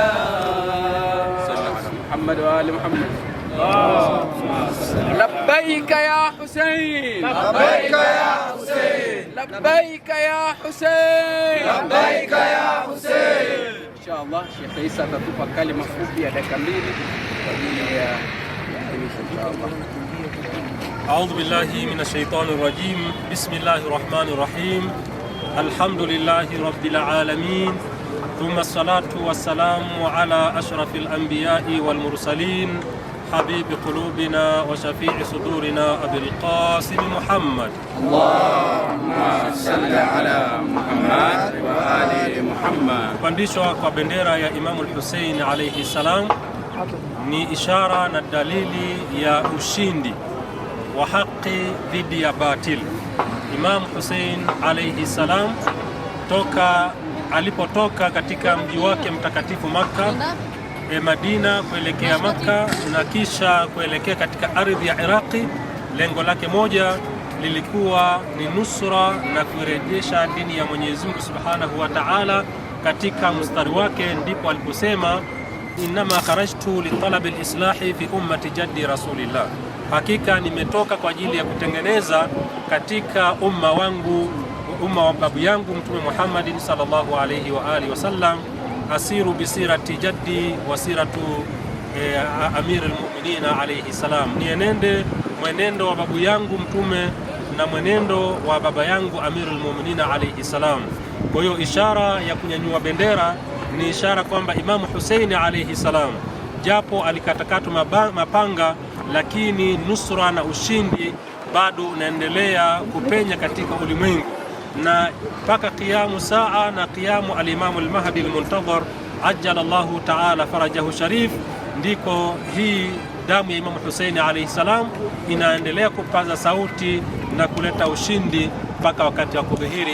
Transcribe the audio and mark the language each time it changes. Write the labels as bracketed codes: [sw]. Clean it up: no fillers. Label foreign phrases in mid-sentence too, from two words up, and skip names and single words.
[ar] محمد وآل محمد. لبيك يا حسين, لبيك يا حسين, لبيك يا حسين, لبيك يا حسين. [sw] Inshallah Sheikh Isa atatupa kalima fupi ya dakika 2 kwa ajili ya inshallah. [ar] أعوذ بالله من الشيطان الرجيم بسم الله الرحمن الرحيم الحمد لله رب العالمين ثم الصلاة والسلام على أشرف الأنبياء والمرسلين حبيب قلوبنا وشفيع صدورنا أبي القاسم محمد. اللهم صل على محمد وآل محمد. [sw] Kupandishwa kwa bendera ya Imam al-Hussein [ar] عليه السلام [sw] ni ishara na dalili ya ushindi wa haki dhidi ya batil. Imam Hussein alayhi salam alipotoka katika mji wake mtakatifu Makka, Madina kuelekea Makka na kisha kuelekea katika ardhi ya Iraqi, lengo lake moja lilikuwa ni nusra na kurejesha dini ya Mwenyezi Mungu [ar] سبحانه وتعالى [sw] katika mstari wake. Ndipo aliposema [ar] إنما خرجت لطلب الإصلاح في أمة جدي رسول الله, [sw] hakika nimetoka kwa ajili ya kutengeneza katika umma wangu, umma wa babu yangu Mtume Muhammad [ar] صلى الله عليه وآله وسلم, أسير بسيرة جدي وسيرة أمير المؤمنين عليه السلام, [sw] nienende mwenendo wa babu yangu Mtume na mwenendo wa baba yangu Amir al-Mu'minin [ar] عليه السلام. [sw] Kwa hiyo ishara ya kunyanyua bendera ni ishara kwamba Imam Hussein [ar] عليه السلام [sw] japo alikatakatwa mapanga, lakini nusra na ushindi bado unaendelea kupenya katika ulimwengu, na mpaka [ar] قيام الساعة [sw] na [ar] قيام الإمام المهدي المنتظر عجل الله تعالى فرجه الشريف, [sw] ndiko hii damu ya Imam Hussein [ar] عليه السلام [sw] inaendelea kupaza sauti na kuleta ushindi mpaka wakati wa kudhihiri.